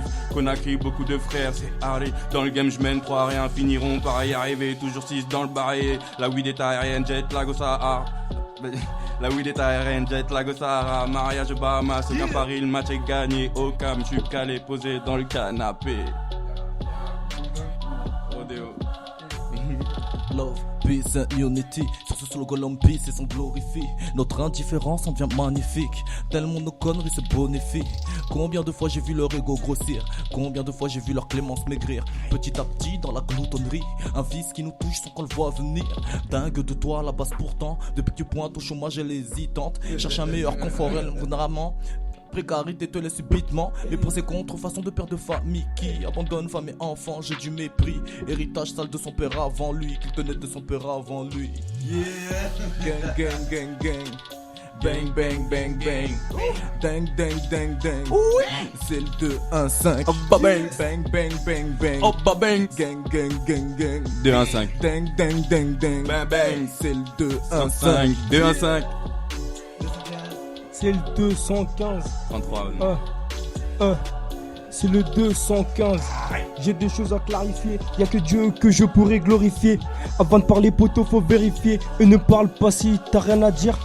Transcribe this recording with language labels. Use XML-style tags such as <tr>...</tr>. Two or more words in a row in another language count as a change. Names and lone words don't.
<fr>Conakry, beaucoup de frères, c'est Harley. Dans le game je mène 3 rien, finiront par y arriver. Toujours 6 dans le barré, la weed est aérienne,</fr> <en>jet lag</en> <fr>au Sahara. La weed est aérienne,</fr> <en>jet lag</en> <fr>au Sahara. Mariage Bahamas, aucun pari, le match est gagné. Au cam, je suis calé, posé dans le canapé. Rodeo.</fr> <en>Love, peace and unity.</en> <fr>Sur ce slogan, peace et son glorifie. Notre indifférence en devient magnifique. Tellement nos conneries se bonifient. Combien de fois j'ai vu leur ego grossir. Combien de fois j'ai vu leur clémence maigrir. Petit à petit dans la gloutonnerie. Un vice qui nous touche sans qu'on le voit venir. Dingue de toi à la base pourtant. Depuis que tu pointes au chômage elle hésitante. Cherche un meilleur confort vulnéralement. Précarité te laisse subitement. Mais pour ses contrefaçons de père de famille qui abandonne femme et enfant, j'ai du mépris. Héritage sale de son père avant lui, qu'il tenait de son père avant lui. Yeah. Gang gang gang gang. Bang bang bang bang. Dang dang dang dang. C'est le 2-1-5. Oh bah bang. Bang bang bang bang. Oh bah bang. Gang gang gang gang. 2-1-5. Dang dang dang dang. Bang bang. C'est le 2-1-5. 2-1-5. C'est le 215. 33. C'est le 215. J'ai des choses à clarifier. Y'a que Dieu que je pourrais glorifier. Avant de parler poteau faut vérifier. Et ne parle pas si t'as rien à dire.</fr>